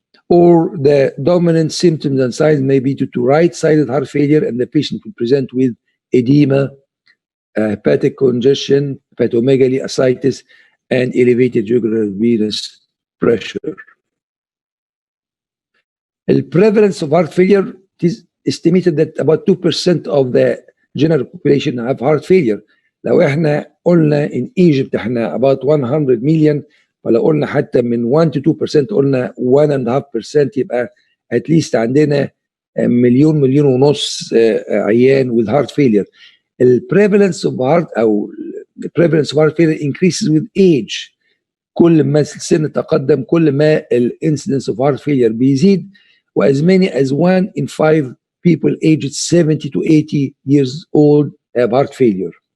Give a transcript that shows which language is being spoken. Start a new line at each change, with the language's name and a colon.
English: Or the dominant symptoms and signs may be due to right-sided heart failure, and the patient will present with edema, hepatic congestion, hepatomegaly, ascites, and elevated jugular venous pressure. The prevalence of heart failure is estimated that about 2% of the general population have heart failure.
Arabic: لو احنا قلنا
English: in Egypt
Arabic: احنا
English: about 100 million،
Arabic: فلو قلنا حتى من 1 to 2% قلنا 1.5%، يبقى
English: at least
Arabic: عندنا مليون ونص عيان
English: with heart failure. The prevalence of heart failure increases with age.
Arabic: كل ما السن تقدم كل ما
English: incidence of heart failure
Arabic: بيزيد،
English: as many as 1 in 5 people aged 70 to 80 years old have heart failure.